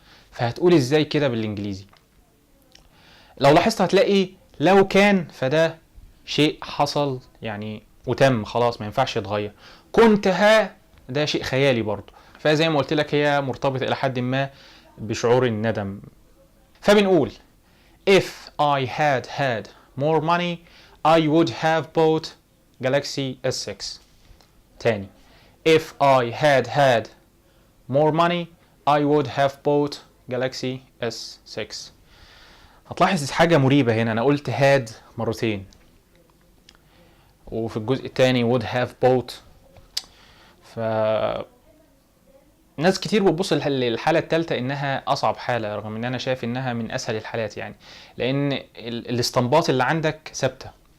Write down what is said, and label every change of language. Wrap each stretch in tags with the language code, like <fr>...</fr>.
<ar>فهتقول ازاي كده بالانجليزي؟ لو لاحظت هتلاقي لو كان فده شيء حصل يعني وتم خلاص ما ينفعش يتغير. كنت ده شيء خيالي برضه. فزي ما قلت لك هي مرتبطة الى حد ما بشعور الندم. فبنقول</ar> <en>if I had more money I would have bought Galaxy S6.</en> <ar>تاني</ar> <en>if I had more money I would have bought Galaxy S6.</en> <ar>هتلاحظ حاجة مريبة هنا، أنا قلت had مرتين وفي الجزء الثاني would have bought. ف ناس كتير بتبص للحالة الثالثة إنها أصعب حالة، رغم إن أنا شايف إنها من أسهل الحالات يعني، لأن الاستنباط اللي عندك ثابتة.</ar>